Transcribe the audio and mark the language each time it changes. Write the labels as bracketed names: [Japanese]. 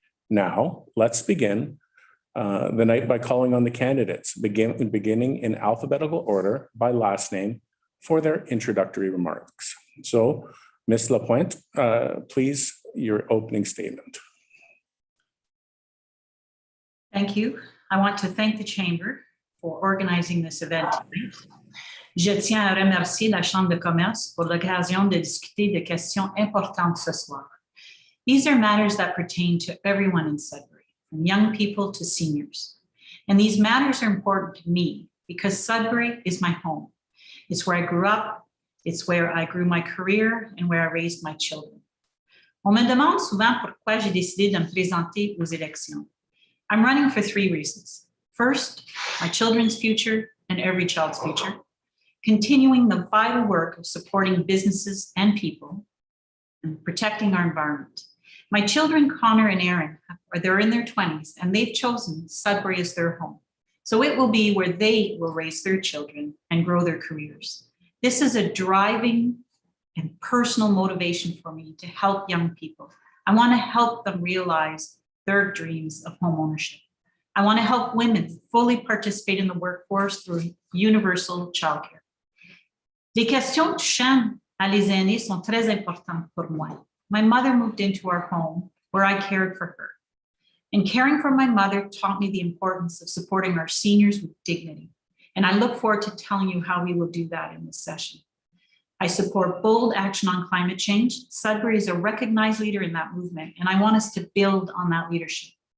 [English] Now, let's begin the night by calling on the candidates, beginning in alphabetical order by last name for their introductory remarks. So, Ms. Lapointe, please, your opening statement. Thank you. I want to thank the Chamber for organizing this event tonight. [French] Je tiens à remercier la Chambre de commerce pour l'occasion de discuter de questions importantes ce soir. [English] These are matters that pertain to everyone in Sudbury, from young people to seniors. And these matters are important to me because Sudbury is my home. It's where I grew up, it's where I grew my career, and where I raised my children. [French] On me demande souvent pourquoi j'ai décidé de me présenter aux élections. [English] I'm running for 3 reasons. First, my children's future and every child's future. Continuing the vital work of supporting businesses and people, and protecting our environment. My children, Connor and Aaron, they're in their 20s, and they've chosen Sudbury as their home. So it will be where they will raise their children and grow their careers. This is a driving and personal motivation for me to help young people. I want to help them realize their dreams of home ownership. I want to help women fully participate in the workforce through universal childcare. [French] Les questions touchant à les aînés sont très importantes pour moi. [English] My mother moved into our home where I cared for her. And caring for my mother taught me the importance of supporting our seniors with dignity. And I look forward to telling you how we will do that in this session. I support bold action on climate change. Sudbury is a recognized leader in that movement, and I want us to build on that leadership.